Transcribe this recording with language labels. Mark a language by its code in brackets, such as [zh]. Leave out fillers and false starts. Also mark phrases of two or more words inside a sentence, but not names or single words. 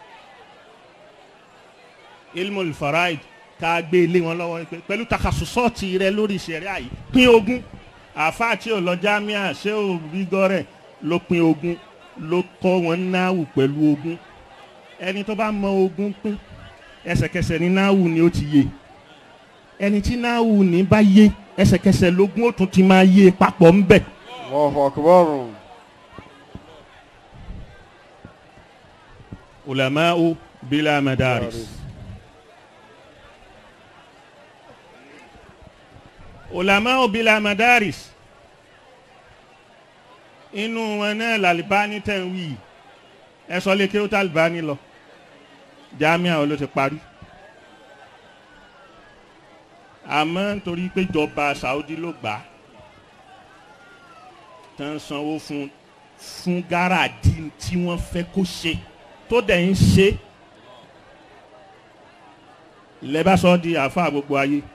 [ar] علم الفرائض [yo] ká gbé ilé wọn lọ́wọ́ pẹ̀lú takasusọ́ọ̀tì rẹ lórí ṣẹ̀ríà yìí pín ogún àáfàá tí ò lọ jámíà ṣé ò rí gọ́rẹ̀ ló pín ogún ló kọ́ wọn náwù pẹ̀lú ogún ẹni tó bá mọ ogún pín ẹsẹ̀kẹsẹ̀ ní náwù ni ó ti yé ẹni tí náwù ní bá yé ẹsẹ̀kẹsẹ̀ lógún ó tún ti máa yé papọ̀ ń bẹ̀. [ar] الله أكبر. علماء بلا مدارس. علماء بلا مدارس [yo] inú wọn náà làlìbáni tẹ̀ ń wí ẹ sọ lé kí ó tàlìbáni lọ jámíà ó ló ti parí àmọ́ nítorí pé ìjọba Saudi ló gbà á tán sanwó fún gáràjì tí wọ́n fẹ́ kó ṣe tó dẹ̀ ń ṣe lẹ́bàá sọ di àáfàá gbogbo ayé.